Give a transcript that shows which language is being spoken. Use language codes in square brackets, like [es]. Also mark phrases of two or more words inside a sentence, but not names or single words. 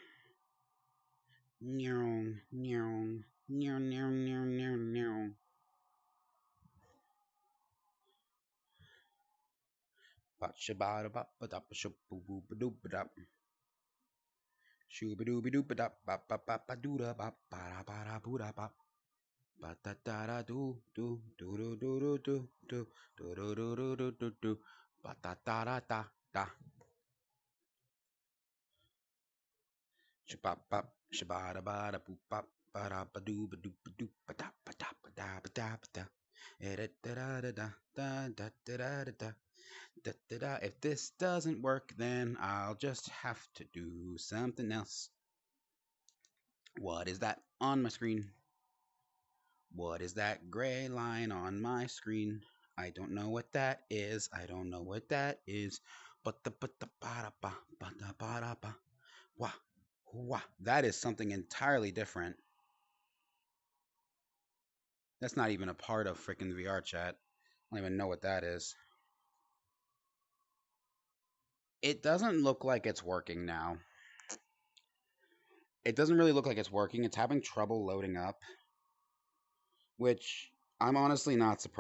[en] Neon, neon, neon, neon, neon, neon, neon. Ba-sha-ba-da-ba-ba-da-ba-sha-boo-boo-ba-doo-ba-dap. Shoo-ba-doo-ba-doo-ba-dap-ba-ba-ba-ba-doo-da-ba-ba-da-ba-da-boo-da-ba. Ba-da-da-da-do-do-do-do-do-do-do-do-do-do-do-do-do. Ba-da-da-da-da. Shabba-bop, shabba-da-ba-da-boop-bop, ba-da-ba-doo-ba-doo-ba-doo, ba-da-ba-da-ba-da-ba-da. Da-da-da-da-da-da-da-da-da-da. Da-da-da. If this doesn't work, then I'll just have to do something else. What is that on my screen? What is that gray line on my screen? I don't know what that is. I don't know what that is. But the ba ba ba ba. Wah, wah. That is something entirely different. That's not even a part of freaking VR chat. I don't even know what that is. It doesn't look like it's working now. It doesn't really look like it's working. It's having trouble loading up, which I'm honestly not surprised.